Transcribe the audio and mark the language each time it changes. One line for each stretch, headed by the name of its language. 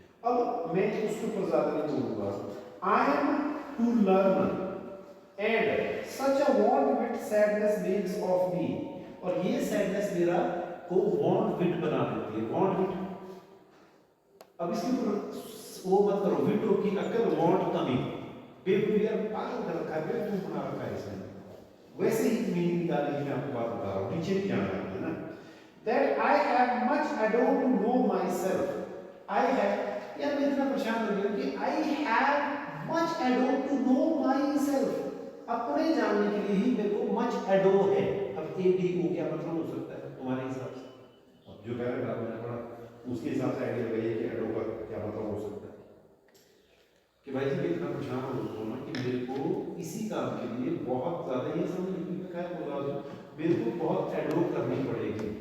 Hindi: अब मैं उसके ऊपर ज्यादा नहीं बोलूंगा,
English: I am to learn and such a want with sadness makes of me,
Hindi: और ये सैडनेस मेरा को वांट विद बना देती है, वांट विद। अब इसके ऊपर वो मत करो, विद की अक्ल वांट कमी, बेवकूफ पागल कर रखा है, बेवकूफ बना रखा है इसने। वैसे ही मीनिंग निकालने की मैं आपको बात बता रहा हूँ, नीचे भी जाना है ना।
English: That I have much ado to know myself. I have,
Hindi: यार मैं इतना परेशान हो गया कि
English: I have much ado to know myself.
Hindi: अपने जानने के लिए ही मेरे को much ado है। अब ADO क्या मतलब हो सकता है तुम्हारे हिसाब से? अब जो पैराग्राफ मैंने पढ़ा उसके हिसाब से आइडिया लगाइए कि ado का क्या मतलब हो सकता है। कि भाई जी मैं इतना परेशान हो रहा हूँ कि मेरे को इसी काम के लिए बहुत ज़्यादा ये समझ नहीं क्या है बोला, मेरे को बहुत एडो करनी पड़ेगी।